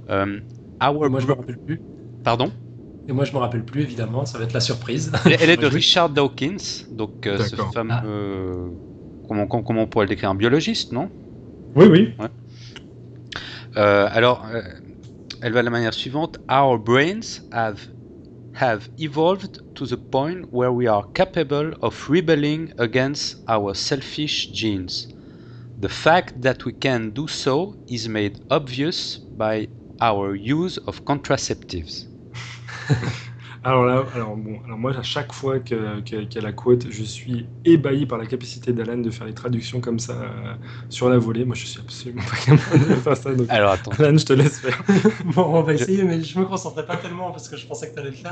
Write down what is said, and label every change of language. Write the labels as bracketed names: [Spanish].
[French] Moi je ne me rappelle plus. Pardon ? Et moi je ne me rappelle plus, évidemment, ça va être la surprise. Elle est de Richard Dawkins, donc ce fameux. Ah. Comment on pourrait le décrire ? Un biologiste, non ? Oui, oui. Ouais. Elle va de la manière suivante. [English] Our brains have evolved to the point where we are capable of rebelling against our selfish genes. The fact that we can do so is made obvious by our use of contraceptives. [French] Alors, moi, à chaque fois qu'il y a la quote, je suis ébahi par la capacité d'Alan de faire les traductions comme ça sur la volée. Moi, je suis absolument pas capable de faire ça. Donc, Alors attends. Alan, je te laisse faire. Bon, on va essayer, mais je me concentrais pas tellement parce que je pensais que tu allais le faire.